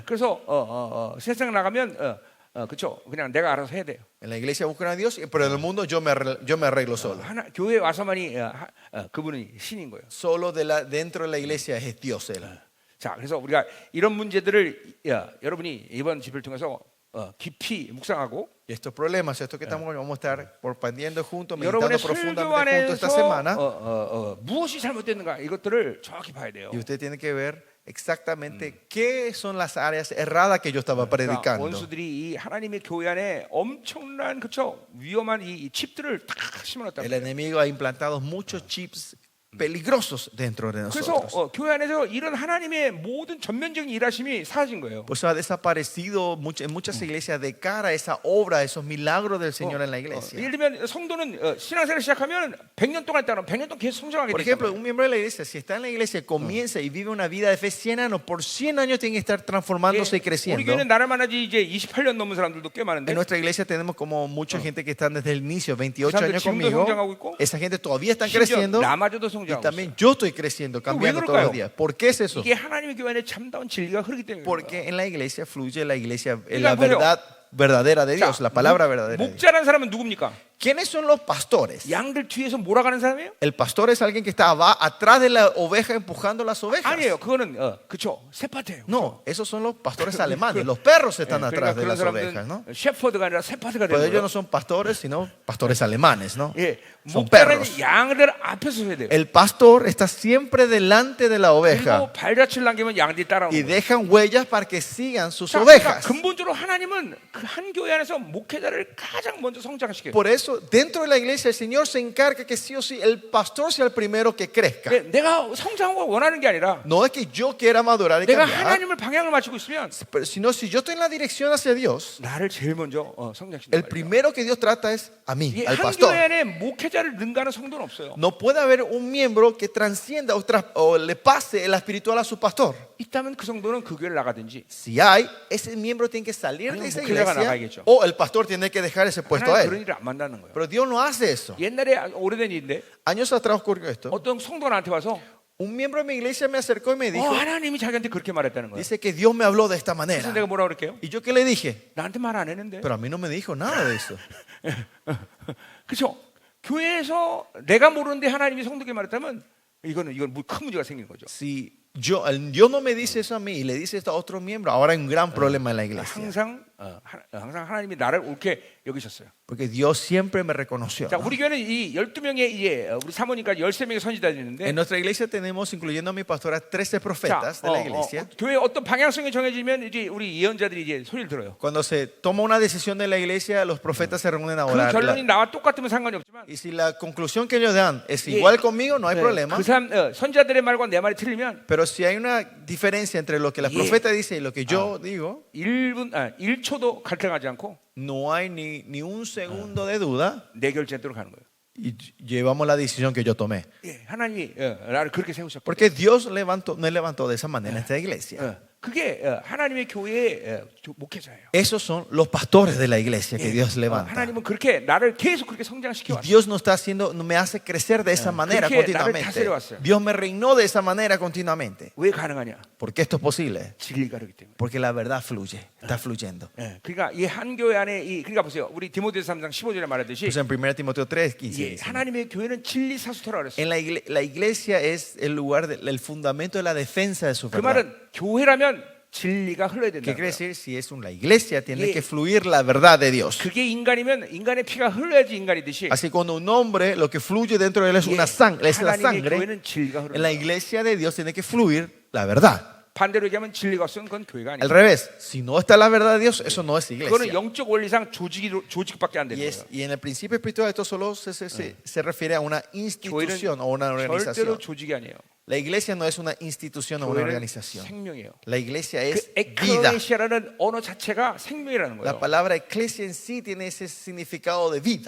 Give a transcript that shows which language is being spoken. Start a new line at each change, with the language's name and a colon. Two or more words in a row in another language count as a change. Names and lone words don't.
Korean: 그래서 세상 나가면 그렇죠. 그냥 내가 알아서 해야 돼요.
Spanish: En la iglesia buscan a Dios, pero en el mundo yo me arreglo solo.
Korean: 교회 와서만이 그분이 신인 거예요.
Spanish: Solo dentro de la iglesia es Dios él.
Korean: 자, 그래서 우리가 이런 문제들을 여러분이 이번 집회를 통해서 깊이 묵상하고
Spanish: Y estos problemas, esto que vamos a estar porpandiendo juntos, meditando
Korean: 여러분의 설교
Spanish: profundamente juntos esta
Korean: 안에서
Spanish: semana.
Korean: 무엇이 잘못됐는가 이것들을 정확히 봐야 돼요.
Spanish: Y usted tiene que ver exactamente qué son las áreas erradas que yo estaba
Korean: 그러니까
Spanish: predicando.
Korean: 원수들이 이 하나님의 교회 안에 엄청난 그쵸 위험한 이 칩들을 다 심어놨다.
Spanish: El enemigo ha implantado muchos chips peligrosos dentro de
Korean: 그래서
Spanish: nosotros.
Korean: 교회 안에서 이런 하나님의 모든 전면적인 일하심이 사라진 거예요.
Spanish: Por eso ha desaparecido en muchas iglesias de cara esa obra, esos milagros del Señor en la iglesia.
Korean: 예를 들면 성도는 신앙생활을 시작하면 100년 동안 있다가 100년 동안 계속 성장하게
Spanish: Por
Korean: 되죠.
Spanish: ejemplo, un miembro de la iglesia, si está en la iglesia, comienza y vive una vida de fe 100 años, por 100 años tiene que estar transformándose y
Korean: 우리
Spanish: creciendo.
Korean: 교회는 나를 만나지 이제 28년 넘은 사람들도 꽤 많은데
Spanish: En nuestra iglesia tenemos como mucha gente que están desde el inicio, 28
Korean: 사람들
Spanish: años
Korean: 지금도
Spanish: conmigo.
Korean: 성장하고 있고,
Spanish: Esa gente todavía están
Korean: 심지어
Spanish: creciendo
Korean: 나마저도
Spanish: y
Korean: 성장하고
Spanish: también
Korean: 있어요.
Spanish: yo estoy creciendo, cambiando
Korean: 왜
Spanish: todos los
Korean: 그럴까요?
Spanish: días. ¿Por qué es eso?
Korean: 이게 하나님의 교회 안에 참다운 진리가 흐르기 때문에.
Spanish: Porque en la iglesia fluye la iglesia, Digan, la verdad verdadera de Dios, la palabra verdadera de Dios.
Korean: 목자라는 사람은 누굽니까?
Spanish: ¿Quiénes son los pastores?
Korean: 양들 뒤에서 몰아가는 사람이에요?
Spanish: El pastor es alguien que estaba atrás de la oveja empujando las ovejas.
Korean: 아니에요. 그거는 그쵸 새파트예요.
Spanish: No, esos son los pastores alemanes. Los perros están atrás de
Korean: 그런
Spanish: las ovejas, ¿no?
Korean: 사람들은 셰퍼드가 아니라 새파트가
Spanish: Pero
Korean: 되는
Spanish: ellos
Korean: 거예요.
Spanish: no son pastores, sino pastores alemanes, ¿no?
Korean: 예,
Spanish: Son
Korean: 목자는
Spanish: perros.
Korean: 양들 앞에서 서야 돼요.
Spanish: El pastor está siempre delante de la oveja
Korean: 그리고 발자취를 남기면 양들이
Spanish: y
Korean: 따라오는 거예요.
Spanish: dejan huellas para que sigan sus
Korean: 자, 그러니까
Spanish: ovejas.
Korean: 근본적으로 하나님은 그 한 교회 안에서 목회자를 가장 먼저 성장시켜요.
Spanish: Por eso, dentro de la iglesia, el Señor se encarga que sí o sí el pastor sea el primero que crezca.
Korean: 내가 성장하고 원하는 게 아니라
Spanish: No es que yo quiera madurar y
Korean: 내가
Spanish: cambiar,
Korean: 하나님을 방향을 맞추고 있으면
Spanish: pero sino si yo estoy en la dirección hacia Dios,
Korean: 나를 제일 먼저 성장시킨다.
Spanish: el primero que Dios trata es a mí,
Korean: 이게
Spanish: al
Korean: 한
Spanish: pastor.
Korean: 교회 안에 목회자를 능가하는 성도는 없어요.
Spanish: No puede haber un miembro que transcienda o le pase la espiritual a su pastor.
Korean: 있다면 그 성도는 그 교회를 나가든지
Spanish: Si hay, ese miembro tiene que salir de
Korean: 아니면
Spanish: esa
Korean: 목회자가
Spanish: iglesia
Korean: 나가야겠죠.
Spanish: o el pastor tiene que dejar ese puesto a
Korean: 하나님 그런
Spanish: él.
Korean: 일을 안 만나는 거예요.
Spanish: Pero Dios no hace eso.
Korean: 옛날에 오래된 일인데
Spanish: Años atrás ocurrió esto.
Korean: 어떤 성도가 나한테 와서
Spanish: Un miembro de mi iglesia me acercó y me dijo,
Korean: 하나님이 자기한테 그렇게 말했다는 거예요.
Spanish: dice que Dios me habló de esta
Korean: 그래서
Spanish: manera.
Korean: 내가 뭐라 그럴게요?
Spanish: ¿Y yo qué le dije?
Korean: 나한테 말 안 했는데.
Spanish: Pero a mí no me dijo nada de eso.
Korean: 그렇죠? 교회에서 내가 모르는데 하나님이 성도에게 말했다면 이건 큰 문제가 생기는 거죠.
Spanish: Si Dios no me dice eso a mí y le dice esto a otro miembro, ahora hay un gran problema en la iglesia.
Korean: 항상 하나님이 나를 옳게 여기셨어요.
Spanish: Porque Dios siempre me reconoció.
Korean: 자,
Spanish: ¿no?
Korean: 우리 교회는 이 12명의 이제 우리 사모님까지 13명의 선지자들이 있는데
Spanish: En nuestra iglesia tenemos, incluyendo a mi pastora, 13 profetas de la iglesia.
Korean: 교회 어떤 방향성이 정해지면 이제 우리 예언자들이 이제 소리를 들어요.
Spanish: Cuando se toma una decisión de la iglesia, los profetas se reúnen a
Korean: 그
Spanish: orar.
Korean: 결론이 나와 똑같으면 상관이 없지만
Spanish: Y si la conclusión que ellos dan es igual conmigo, no hay problema.
Korean: 그 사람 선지자들의 말과 내 말이 틀리면
Spanish: Pero si hay una diferencia entre lo que la profeta dice y lo que yo digo,
Korean: 1초도 갈등하지 않고
Spanish: no hay ni un segundo de duda
Korean: 내 결정대로 가는 거예요.
Spanish: y llevamos la decisión que yo tomé.
Korean: 예, 하나님이 나를 그렇게 세우셨고
Spanish: Porque Dios me levantó de esa manera en esta iglesia.
Korean: 그게 하나님의 교회의 목회자예요.
Spanish: Esos son los pastores de la iglesia que Dios levanta.
Korean: 하나님은 그렇게 나를 계속 그렇게
Spanish: Y
Korean: 성장시켜 왔어요.
Spanish: Dios no está haciendo, no me hace crecer de esa manera
Korean: 그렇게 나를
Spanish: continuamente.
Korean: 다스려왔어요.
Spanish: Dios me reinó de esa manera continuamente.
Korean: 왜 가능하냐?
Spanish: ¿Por qué esto es posible?
Korean: 진리가 그렇기 때문에.
Spanish: Porque la verdad fluye, está fluyendo.
Korean: 그러니까 이 한 교회 안에 그러니까 보세요. 우리 디모데서 3장 15절에 말하듯이
Spanish: Pues en 1 Timoteo 3, 15
Korean: 예,
Spanish: dice,
Korean: 하나님의 교회는 진리 사수터라 그랬어요.
Spanish: en la iglesia es el lugar, el fundamento de la defensa de su
Korean: 그
Spanish: verdad.
Korean: 말은 교회라면 진리가 흘러야 된다.
Spanish: ¿Qué quiere decir? Si es una iglesia, tiene Yeah. que fluir la verdad de Dios.
Korean: 그게 인간이면 인간의 피가 흘러야지 인간이듯이
Spanish: Así cuando un hombre, lo que fluye dentro de él es
Korean: 예,
Spanish: una sangre, es la
Korean: 하나님의
Spanish: sangre.
Korean: 교회는 진리가
Spanish: En la
Korean: 흐른다.
Spanish: iglesia de Dios tiene que fluir la verdad.
Korean: 반대로 얘기하면 진리가 없으면 그건 교회가
Spanish: Al
Korean: 아니에요.
Spanish: revés, si no está la verdad de Dios, eso no es
Korean: 그거는
Spanish: iglesia.
Korean: 영적 원리상 조직밖에 안 되는 거예요.
Spanish: Y en el principio espiritual esto solo se refiere a una institución o una
Korean: 절대로
Spanish: organización.
Korean: 조직이 아니에요.
Spanish: La iglesia no es una institución o una
Korean: 교회는
Spanish: organización.
Korean: 생명이에요.
Spanish: La iglesia
Korean: 그
Spanish: es vida.
Korean: 에클레시아라는 언어 자체가 생명이라는
Spanish: La
Korean: 거예요.
Spanish: palabra eclesia en sí tiene ese significado de vida.